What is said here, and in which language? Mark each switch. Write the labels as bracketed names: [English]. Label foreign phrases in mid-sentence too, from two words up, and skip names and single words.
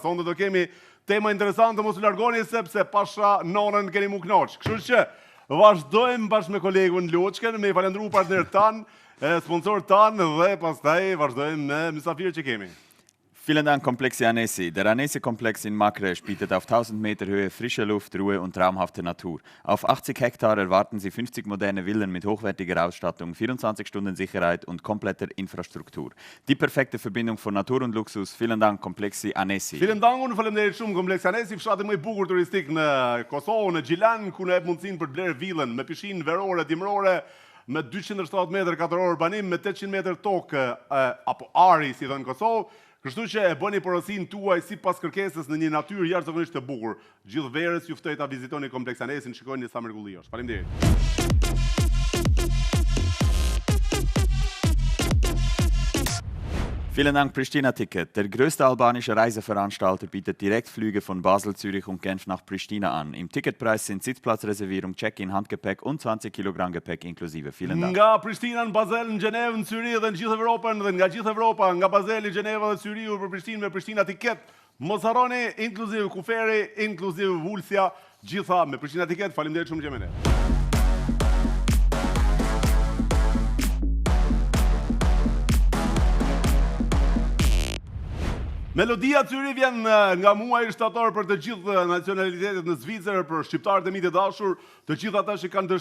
[Albanian] Sonte do kemi tema interesante, mos u largoni sepse pasha nonën keni mu knoç. Kështu që vazhdojmë bashkë me kolegun Loçken, me i falendëruar partner tan, sponsor tan dhe pastaj vazhdojmë me mysafirët që kemi. [German] Vielen Dank, Komplexi Anesi. Der Anesi-Komplex in Makresch bietet auf 1000 Meter Höhe frische Luft, Ruhe und traumhafte Natur. Auf 80 Hektar erwarten Sie 50 moderne Villen mit hochwertiger Ausstattung, 24 Stunden Sicherheit und kompletter Infrastruktur. Die perfekte Verbindung von Natur und Luxus. Vielen Dank, Komplexi Anesi. Vielen Dank, [Albanian] unë faleminderit shumë Komplexi Anesi, fshati më i bukur turistik në Kosovë, në Gjilan, ku ne jep mundësinë për të blerë vilën me pishinë verore, dimrore, me 270 metër katror urbanim, me 800 metër tokë apo ari, si thënë Kosovë. Kështu që e bëni porosin tuaj si pas kërkesës në një natyrë jashtëzakonisht të bukur. Gjithë verës ju ftoj ta vizitoni Kompleks Anesin, shikojeni sa mrekulli është. Faleminderit. [German] Vielen Dank, Pristina Ticket. Der größte albanische Reiseveranstalter bietet Direktflüge von Basel, Zürich und Genf nach Pristina an. Im Ticketpreis sind Sitzplatzreservierung, Check-in, Handgepäck und 20 Kilogramm Gepäck inklusive. Vielen Dank. [Albanian] Nga Pristina në Basel, në Gjenevë, në Syri dhe në gjithë Evropën dhe nga gjithë Evropa, nga Baseli, Gjeneva dhe Syriu për Prishtinë me Pristina Ticket. Mos harroni, inkluzive kuferi, inkluzive vulsja, gjitha me Pristina Ticket. Faleminderit shumë që jeni. Melodia Zyri vjen nga muaji shtator për të gjithë nacionalitetet në Zvicër, për shqiptarët e mi të dashur, të gjithë ata që kanë